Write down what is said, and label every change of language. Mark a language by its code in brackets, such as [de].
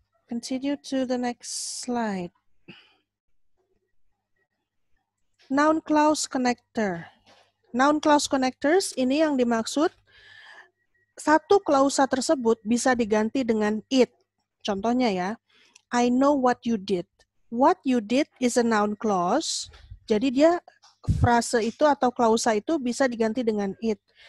[en] Continue to the next slide. Noun clause connector. [id] Noun clause connectors ini yang dimaksud satu klausa tersebut bisa diganti dengan it. Contohnya ya, [en] I know what you did. What you did is a noun clause. [id] Jadi dia frase itu atau klausa itu bisa diganti dengan it.